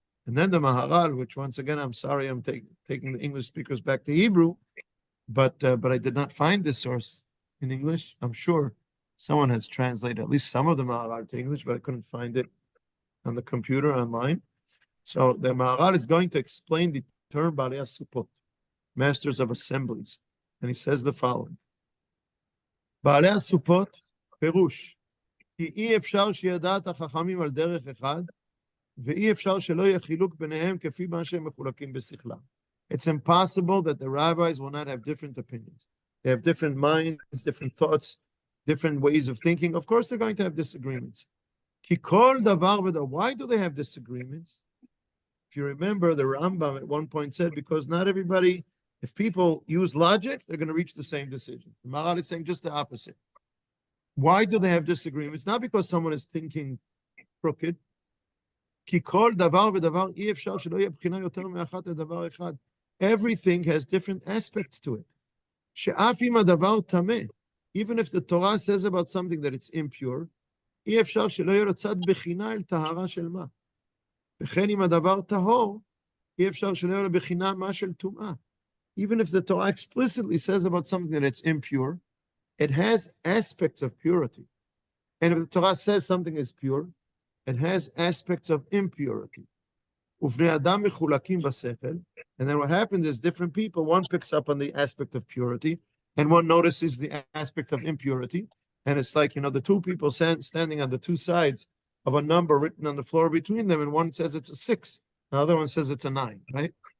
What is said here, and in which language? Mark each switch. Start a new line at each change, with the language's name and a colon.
English: And then the Maharal, which once again, I'm sorry, I'm taking the English speakers back to Hebrew, but I did not find this source in English. I'm sure someone has translated at least some of the Maharal to English, but I couldn't find it on the computer online. So the Maharal is going to explain the term Balei Supot, masters of assemblies. And he says the following.
Hebrew: Balei Supot, Perush, כי אי אפשר שידע את החכמים על דרך אחד, ואי אפשר שלא יהיה חילוק ביניהם כפי מה שהם מחולקים בשכלם.
English: It's impossible that the rabbis will not have different opinions. They have different minds, different thoughts, different ways of thinking. Of course, they're going to have disagreements.
Hebrew: כי כל דבר ודבר.
English: Why do they have disagreements? If you remember, the Rambam at one point said, because not everybody, if people use logic, they're going to reach the same decision. The Maharal is saying just the opposite. Why do they have disagreements? Not because someone is thinking crooked.
Hebrew: כי כל דבר ודבר אי אפשר שלא יהיה בחינה יותר מאחת לדבר אחד.
English: Everything has different aspects to it.
Hebrew: שאף אם הדבר טמא,
English: even if the Torah says about something that it's impure,
Hebrew: אי אפשר שלא יהיה לו צד בחינה אל טהרה של מה. וכן אם הדבר טהור, אי אפשר שלא יהיה לו בחינה מה של טומאה.
English: Even if the Torah explicitly says about something that it's impure, it has aspects of purity. And if the Torah says something is pure, it has aspects of impurity.
Hebrew: ובני אדם מחולקים בשכל,
English: and then what happens is different people, one picks up on the aspect of purity, and one notices the aspect of impurity, and it's like, the two people standing on the two sides of a number written on the floor between them, and one says it's a 6, the other one says it's a 9, right?